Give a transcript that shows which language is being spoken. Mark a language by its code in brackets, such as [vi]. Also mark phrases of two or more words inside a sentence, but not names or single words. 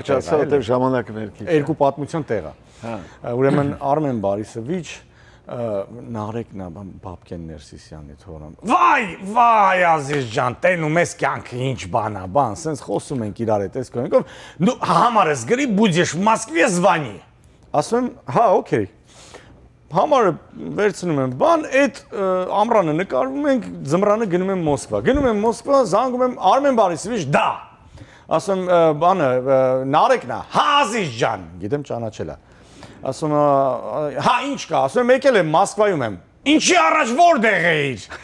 [hy] տեղ է կարճ ասած ժամանակը ներքիչ երկու պատմության տեղ է ուրեմն Արմեն Բարիսովիչ Նարեկն է Բաբկեն Ներսիսյանի թորը։ Վայ, Ազիզ ջան, տենում ես կյանքը ինչ բան է, բան, սենց խոսում ենք իրար հետ, այս կողմով։ Դու համարը զգրի [ru] будешь в Москве звони։ [hy] Ասում եմ, հա, օքեյ։ Համարը վերցնում եմ, բան, այդ ամռանը նկարվում ենք, ձմռանը գնում եմ Մոսկվա։ Գնում եմ Մոսկվա, զանգում եմ Արմեն Բարիսովիչ, դա։ Ասում բանը Նարեկն է, հա, Ազիզ ջան, գիտեմ ճանաչել է։ Ասում հա ինչ կա, ասում եկել եմ Մոսկվայում եմ։ Ինչի առաջ որտեղ էիր։